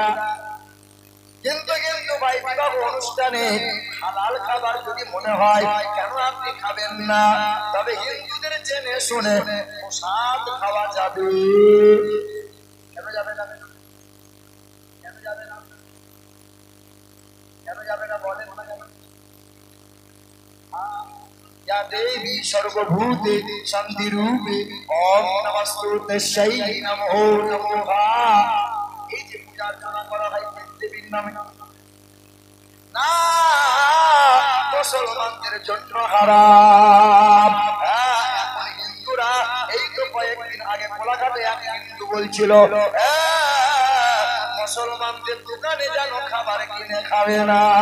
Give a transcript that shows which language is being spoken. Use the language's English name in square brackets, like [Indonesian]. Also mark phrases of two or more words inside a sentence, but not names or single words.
[Bangla] কিন্তু কিন্তু ভাই বিবাহ অনুষ্ঠানে হালাল খাবার যদি মনে হয়, কেন আপনি খাবেন না? তবে হিন্দুদের জেনে শুনে প্রসাদ খাওয়া যাবে। কেন যাবে না? কেন যাবে না? কেন যাবে না বলেন না? [Sanskrit] या देवी सर्वभूते शांति रूपे ओम नमस्ते शै नमो नमोहा। [Bangla] এই যে পূজা অর্চনা করা হয় দেবীর নামে, না মুসলমানদের জন্য হারাম। এখন হিন্দুরা এই তো কয়েকদিন আগে কোলাঘাটে এক হিন্দু বলছিল মুসলমানদের দোকানে যেন খাবার কিনে খাবে না।